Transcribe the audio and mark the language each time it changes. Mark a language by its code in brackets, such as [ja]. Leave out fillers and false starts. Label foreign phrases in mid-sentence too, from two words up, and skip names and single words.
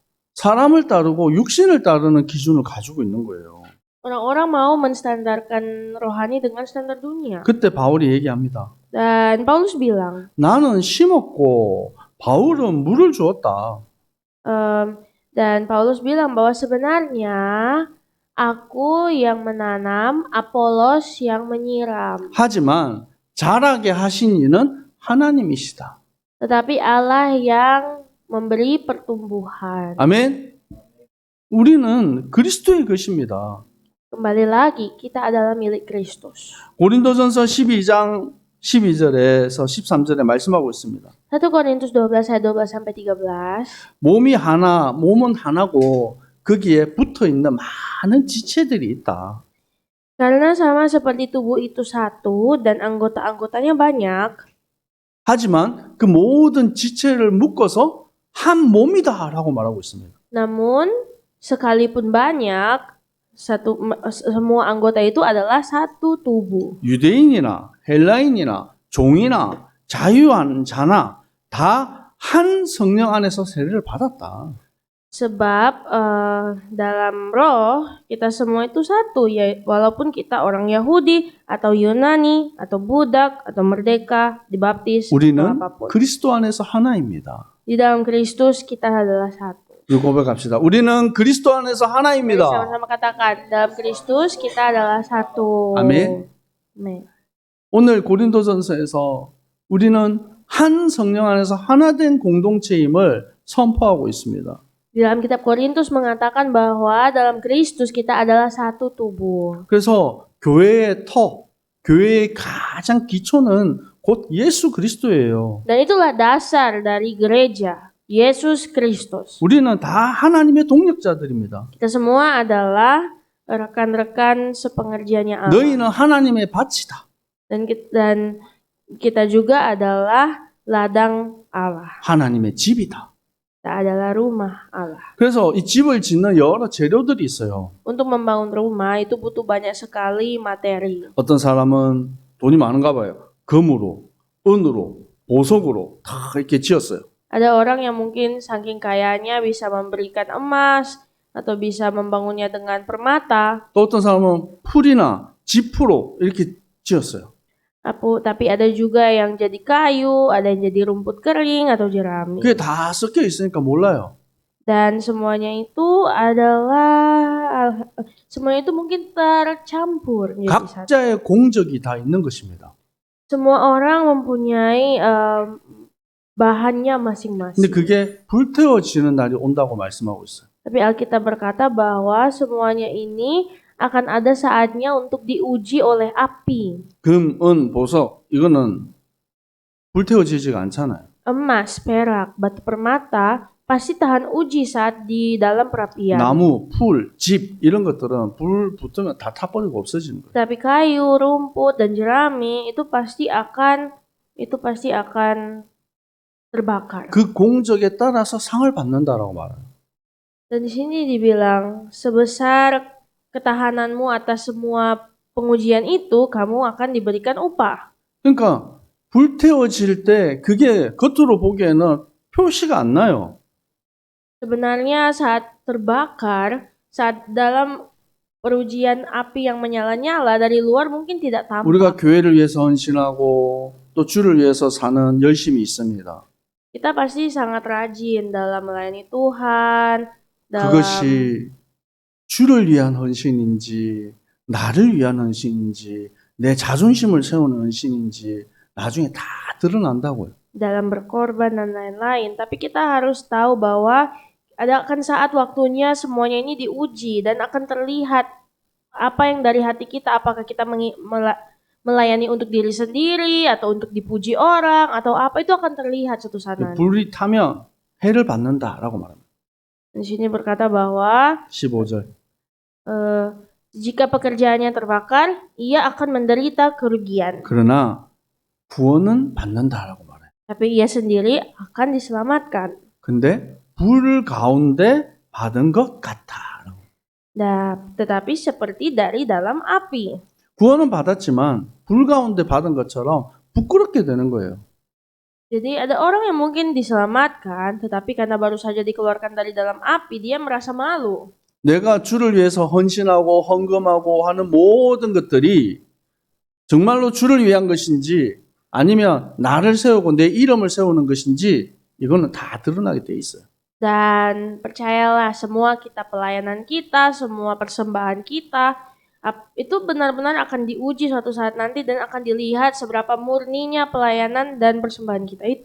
[ko] 사람을 따르고 육신을 따르는 기준을 가지고 있는 거예요. [id] Orang-orang mau menstandarkan rohani dengan standar dunia. [ko] 그때 바울이 얘기합니다. [id] Dan Paulus bilang, [ko] 나는 심었고 바울은 물을 주었다. [id] dan Paulus bilang bahwa sebenarnya aku yang menanam, Apolos yang menyiram. [ko] 하지만 자라게 하신 이는 하나님이시다. [id] Tetapi Allah yang memberi pertumbuhan. [ko] 아멘. 우리는 그리스도의 것입니다. [id] Kembali lagi, kita adalah milik Kristus. [ko] 고린도전서 12장 12절에서 13절에 말씀하고 있습니다. [id] 1 Korintus 12 ayat 12 sampai 13. [ko] 몸은 하나고 거기에 붙어 있는 많은 지체들이 있다. [id] Karena sama seperti tubuh itu satu dan anggota-anggotanya banyak, [ko] 하지만 그 모든 지체를 묶어서 한 몸이다라고 말하고 있습니다. [id] namun sekalipun banyak, semua anggota itu adalah satu tubuh. [ko] 유대인이나 헬라인이나 종이나 자유한 자나 다 한 성령 안에서 세례를 받았다. [id] Sebab dalam roh kita semua itu satu, ya walaupun kita orang Yahudi atau Yunani atau budak atau merdeka, dibaptis atau [ko] 우리는 [id] apapun. [ko] 그리스도 안에서 하나입니다. [id] Di dalam Kristus kita adalah satu. [ko] 우리 고백합시다. 우리는 그리스도 안에서 [id] Mari [ko] 하나입니다. [id] sama-sama katakan, dalam Kristus kita adalah satu. [ko] 아멘. [id] Amin. [ko] 오늘 고린도전서에서 우리는 한 성령 안에서 하나된 공동체임을 선포하고 있습니다. [id] Di dalam kitab Korintus mengatakan bahwa dalam Kristus kita adalah satu tubuh. [ko] 그래서 교회의 교회의 가장 기초는 곧 예수 그리스도예요. [id] Dan itulah dasar dari gereja, Yesus Kristus. [ko] 우리는 다 하나님의 동력자들입니다. [id] Kita semua adalah rekan-rekan sepengerjaannya Allah. [ko] 너희는 하나님의 밭이다. [id] Dan kita juga adalah ladang Allah. [ko] 하나님의 집이다. [id] Kita adalah rumah Allah. [ko] 그래서 이 집을 짓는 여러 재료들이 있어요. [id] Untuk membangun rumah itu butuh banyak sekali materi. [ko] 어떤 사람은 돈이 많은가 봐요. 금으로, 은으로, 보석으로 다 이렇게 지었어요. [id] Ada orang yang mungkin saking kayanya bisa memberikan emas atau bisa membangunnya dengan permata. [ko] 또 어떤 사람은 풀이나 지프로 이렇게 지었어요. [id] Tapi ada juga yang jadi kayu, ada yang jadi rumput kering atau jerami. [ko] 그게 다 섞여 있으니까 몰라요. [id] Dan semuanya itu mungkin tercampur menjadi satu. [ko] 각자의 공적이 다 있는 것입니다. [id] Semua orang mempunyai bahannya [ko] 근데 [id] masing-masing. [ko] 그게 불태워지는 날이 온다고 말씀하고 있어요. [id] Tapi Alkitab berkata bahwa semuanya ini akan ada saatnya untuk diuji oleh api. [ko] 금, 은, 보석 이거는 불태워지지가 않잖아요. [id] Emas, perak, batu permata pasti tahan uji saat di dalam perapian. [ko] 나무, 풀, 집 이런 것들은 불 붙으면 다 타버리고 없어지는 거예요. [id] Tapi kayu, rumput, dan jerami itu pasti akan terbakar. [ko] 그 공적에 따라서 상을 받는다라고 말해요. [id] Dan di sini dibilang sebesar ketahananmu atas semua pengujian itu, kamu akan diberikan upah. [ko] 그러니까 불태워질 때 그게 겉으로 보기에는 표시가 안 나요. [id] Sebenarnya saat terbakar, saat dalam perujian api yang menyala-nyala dari luar mungkin tidak tampak. [ko] 우리가 교회를 위해서 헌신하고 또 주를 위해서 사는 열심이 있습니다. [id] Kita pasti sangat rajin dalam melayani Tuhan, dalam [ko] 그것이 주를 위한 헌신인지 나를 위한 헌신인지 내 자존심을 세우는 헌신인지 나중에 다 드러난다고요. [id] dalam berkorban dan lain-lain. Tapi kita harus tahu bahwa akan saat waktunya semuanya ini diuji dan akan terlihat apa yang dari hati kita, apakah kita melayani untuk diri sendiri atau untuk dipuji orang atau apa, itu akan terlihat suatu saat nanti. [ko] 불이 타면 해를 받는다라고 말합니다. [id] Di sini berkata bahwa [ko] 15절. [id] jika pekerjaannya terbakar, ia akan menderita kerugian. [ko] 그러나 구원은 받는다라고 말해요. [id] Tapi ia sendiri akan diselamatkan. [ko] 근데 불 가운데 받은 것 같아. [id] Nah, tetapi seperti dari dalam api. [ko] 구원은 받았지만 불 가운데 받은 것처럼 부끄럽게 되는 거예요. [id] Jadi ada orang yang mungkin diselamatkan, tetapi karena baru saja dikeluarkan dari dalam api, dia merasa malu. [ko] 내가 주를 위해서 헌신하고 헌금하고 하는 모든 것들이 정말로 주를 위한 것인지 아니면 나를 세우고 내 이름을 세우는 것인지 이거는 다 드러나게 돼 있어요. [id] Dan percayalah, semua kita pelayanan kita, semua persembahan kita, itu benar-benar akan diuji suatu saat nanti dan akan dilihat seberapa murninya pelayanan dan persembahan kita itu.